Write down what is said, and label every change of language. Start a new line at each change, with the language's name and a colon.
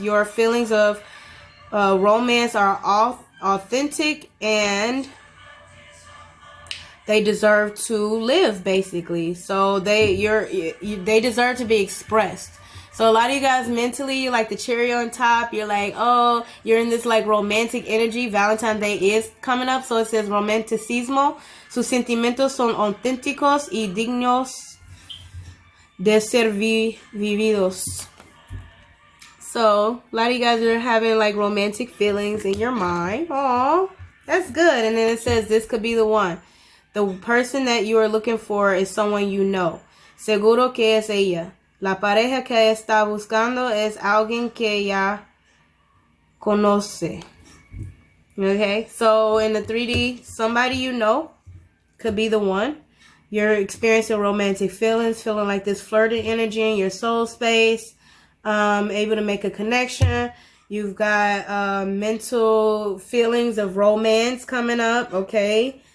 English: Your feelings of romance are authentic and they deserve to live, basically. So they deserve to be expressed. So a lot of you guys mentally, like the cherry on top, you're like, oh, you're in this like romantic energy. Valentine's Day is coming up, so it says romanticismo.
Spanish: Sus sentimientos son auténticos y dignos de ser vividos.
English: So a lot of you guys are having like romantic feelings in your mind. Aww, that's good. And then it says this could be the one. The person that you are looking for is someone you know.
Spanish: Seguro que es ella. La pareja que está buscando es alguien que ya conoce.
English: Okay, so in the 3D, somebody you know could be the one. You're experiencing romantic feelings, feeling like this flirting energy in your soul space, able to make a connection. You've got mental feelings of romance coming up, okay?